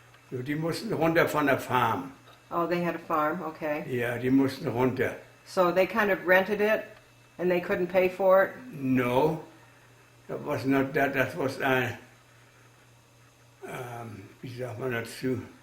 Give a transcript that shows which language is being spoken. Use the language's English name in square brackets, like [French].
[German] So, die mussten runter von der Farm. [English] Oh, they had a farm, okay. [German] Ja, die mussten runter. [English] So they kind of rented it and they couldn't pay for it? No, that was not that. That was [German] wie sagt man dazu?